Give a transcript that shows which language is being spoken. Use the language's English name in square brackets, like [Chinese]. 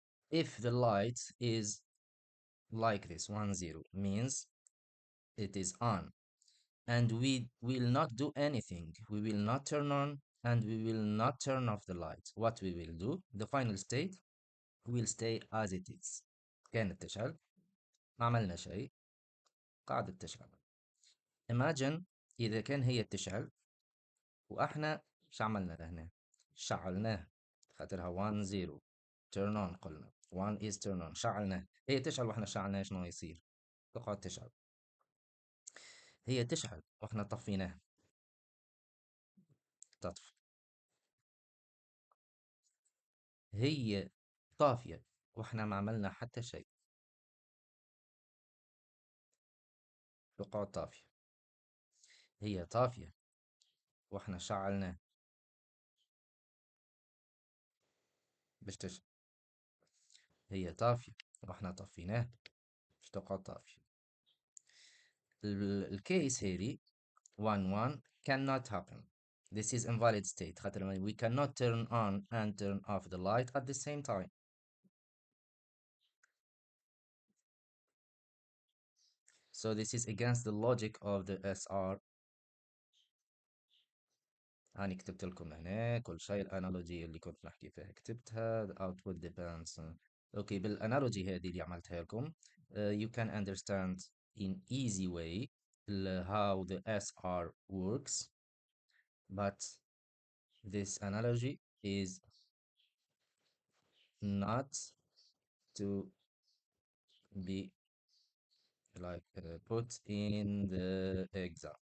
[English] If the light is like this, 1, 0, means it is on. And we will not do anything. We will not turn on and we will not turn off the light. What we will do, the final state will stay as it is. [Arabic] كانت تشعل، ما عملنا شيء، قاعدة تشعل. [English] Imagine [Arabic] إذا كان هي تشعل واحنا شو عملنا لهنا؟ شعلناه خاطرها 1 0 [English] turn on [Arabic] قلنا 1 [English] is turn on [Arabic] شعلناه. هي تشعل واحنا شعلناه شنو يصير؟ تقعد تشعل. هي تشعل واحنا طفيناه تطفي. هي طافية واحنا ما عملنا حتى شيء تقعد طافية. هي طافية واحنا شعلناه باش تشعل. هي طافية واحنا طفيناه باش تقعد طافية. الكيس هذه 1 1 [English] cannot happen. This is invalid state. [Arabic] خاطر [English] we cannot turn on and turn off the light at the same time. So this is against the logic of the SR. [Arabic] أنا كتبت لكم هنا كل شيء الانالوجي اللي كنت نحكي فيها كتبتها. [English] The output depends. Okay, [Arabic] بالانالوجي هذه اللي عملتها لكم [English] you can understand in easy way how the SR works, but this analogy is not to be put in the exam.